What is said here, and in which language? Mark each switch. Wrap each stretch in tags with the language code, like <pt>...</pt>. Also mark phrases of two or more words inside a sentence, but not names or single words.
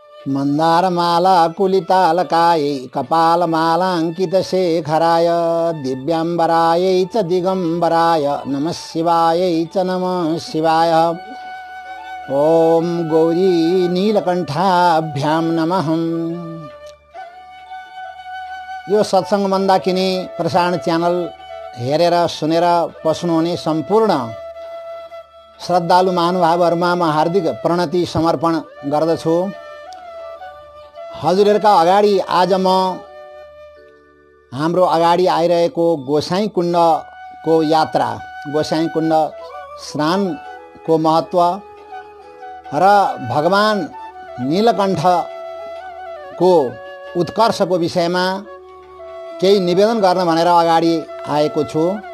<sa>मन्दारमाला कुलितालकायै कपालमालाङ्कितशेखराय दिव्याम्बरायै च दिगम्बराय नमः शिवायै च नमः शिवाय। ओम गौरी नीलकण्ठाभ्यां नमः।</sa> <ne>यो सत्संग मन्दाकिनी प्रसारण च्यानल हेरेर सुनेर पस्नुहुने सम्पूर्ण श्रद्धालु महानुभावहरुमा म हार्दिक प्रणति समर्पण गर्दछु। हजुरहरुका अगाडि आज म हाम्रो अगाडि आइरहेको गोसाई कुण्डको यात्रा, गोसाई कुण्ड स्नानको महत्व र भगवान नीलकण्ठको उत्कर्षको विषयमा केही निवेदन गर्न भनेर अगाडि आएको छु।</ne>